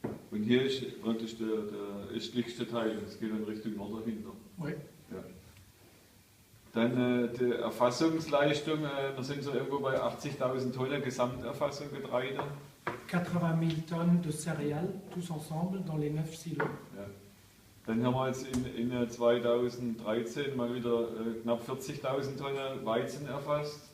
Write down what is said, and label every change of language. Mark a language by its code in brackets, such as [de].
[de] Und hier ist praktisch der östlichste Teil, und es geht dann Richtung Norden hinter. [fr] Oui. [de] Ja. Dann die Erfassungsleistung, wir sind so irgendwo bei 80.000 Tonnen Gesamterfassung Getreide. [fr] 80 000 tonnes de céréales, tous ensemble, dans les 9 silos. [de] Ja. Dann haben wir jetzt in 2013 mal wieder knapp 40.000 Tonnen Weizen erfasst.